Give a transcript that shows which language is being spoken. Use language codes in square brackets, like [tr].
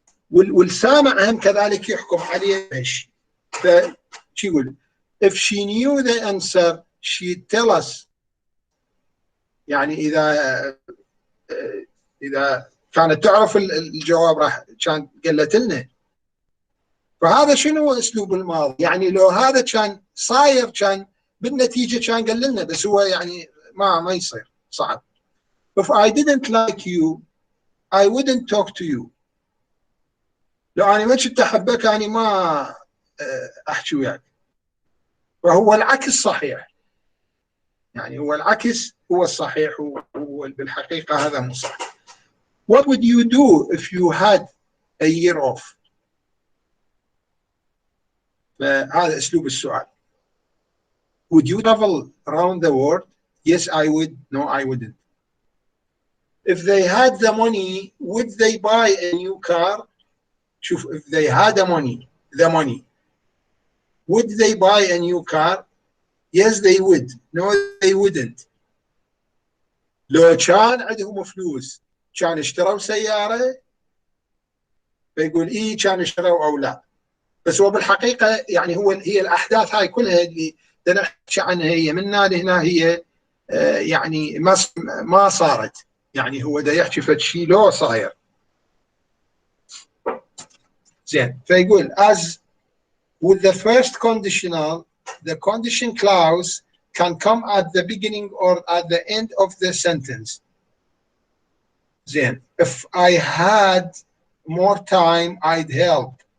[ar] والسامع هم كذلك يحكم عليه بهالشيء. فشي يقول [en] if she knew the answer she'd tell us. [ar] يعني اذا كانت تعرف الجواب راح كان قالت لنا. فهذا شنو اسلوب الماضي؟ يعني لو هذا كان صاير كان بالنتيجه كان قال لنا، بس هو يعني ما يصير، صعب. [en] If I didn't like you I wouldn't talk to you. [ar] لو انا ما كنت احبك انا ما احكي وياك. فهو العكس صحيح، يعني هو العكس هو الصحيح، هو بالحقيقه هذا مو صحيح. [en] What would you do if you had a year off؟ [ar] فهذا اسلوب السؤال. [en] Would you travel around the world? Yes I would. No I wouldn't. if they had the money would they buy a new car. [ar] شوف, [en] if they had the money would they buy a new car. Yes they would. No they wouldn't. [ar] لو كان عندهم فلوس كان اشتروا سيارة. فيقول إيه كان اشتروا أو لا. بس هو بالحقيقة يعني هي الأحداث هاي كلها اللي نحكي عنها هي من هنا لهنا هي يعني ما صارت. يعني هو دا يحكي فد شيء لو صاير. زين, فيقول [en] as with the first conditional the condition clause can come at the beginning or at the end of the sentence. [ar] زين, [en] if I had more time I'd help.